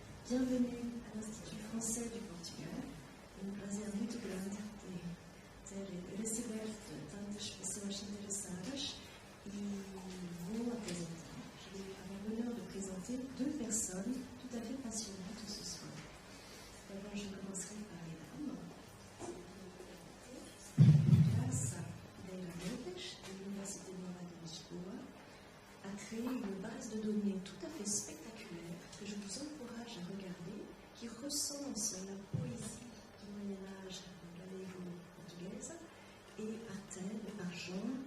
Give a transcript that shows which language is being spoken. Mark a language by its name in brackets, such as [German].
[French] Bienvenue à l'Institut français du Portugal. [Portuguese] Um prazer muito grande ter receber tantas pessoas interessadas e vou apresentar. [French] Je vais avoir l'honneur de présenter deux personnes tout à fait passionnantes ce soir. D'abord, je commencerai par les dames. Graça Pereira Lopes, de l'Université Nova de Lisboa, a créé une base de données tout à fait spectaculaire que je vous encourage à regarder, qui recense la poésie du Moyen-Âge galego-portugaise et par thème, par genre.